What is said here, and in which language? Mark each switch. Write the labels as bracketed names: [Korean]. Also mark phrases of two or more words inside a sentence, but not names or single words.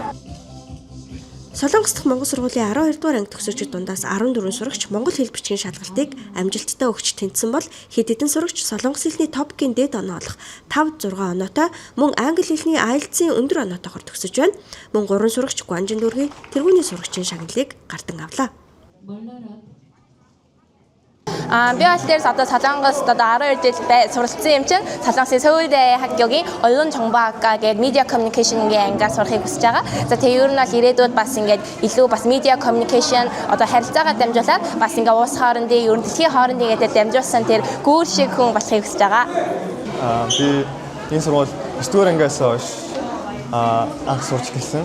[Mongolian] Солонгос дахь Монгол сургуулийн 12 дугаар анги төгсөгчид дундаас 14 сурагч монгол хэл бичгийн шалгалтыг амжилттай өгч тэнцсэн бол хэд хэдэн сурагч солонгос хэлний топикийн дээд оноо олох 5-6 оноотой мөн англи хэлний IELTS-ийн өндөр оноотойгоор төгсөж байна. Мөн 3 сурагч Гуанжин дүүргийн тэргүүний сурагчийн шагналыг гардан авлаа. Би бол дээр Солонгост 12 жил суралцсан юм чинь Солонгосын Сөүл 학교гийн [Korean] 언론 정보학과 [Mongolian] гээд [English] media communication- [Mongolian] ийн ангиас сурахыг хүсэж байгаа. За тэгээ ер нь бол ирээдүйд бас ингээд илүү бас [English] media communication [Mongolian] харилцаагаа дамжуулаад бас ингээд улс хоорондын ер нь дэлхийн хоорондын гэдэг дамжуулсан тэр гүүр шиг хүн болохыг хүсэж байгаа. Би энэ сургууль 9 дугаар ангиас хойш анх сурч гэлсэн.